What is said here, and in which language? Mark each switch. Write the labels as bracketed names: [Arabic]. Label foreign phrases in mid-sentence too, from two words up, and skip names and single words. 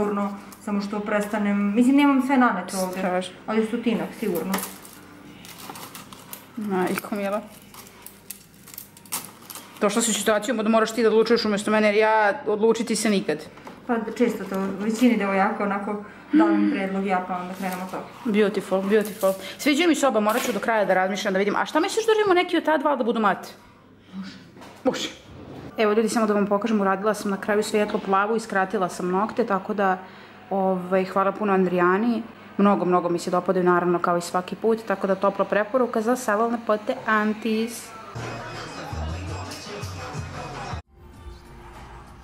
[Bosnian] Sigurno, samo što prestanem... Mislim, nemam sve nanete ovdje. Ali 100-ak, sigurno. Majko mila. Došla si u situaciju da moraš ti da odlučuješ umjesto mene, jer ja odlučiti se nikad. Pa često to, u većini devojaka onako dam predlog ja pa onda krenemo to. [English] Beautiful, beautiful. [Bosnian] Sviđaju mi se oba, morat ću do kraja da razmišljam, da vidim. A šta misliš da radimo neki od ta dva da budu mati? Može. Evo ljudi, samo da vam pokažem, uradila sam na kraju svijetlo plavu i skratila sam nokte, tako da hvala puno Andrijani. Mnogo mi se dopadaju, naravno, kao i svaki put, tako da topla preporuka za Salon Lepote Antis.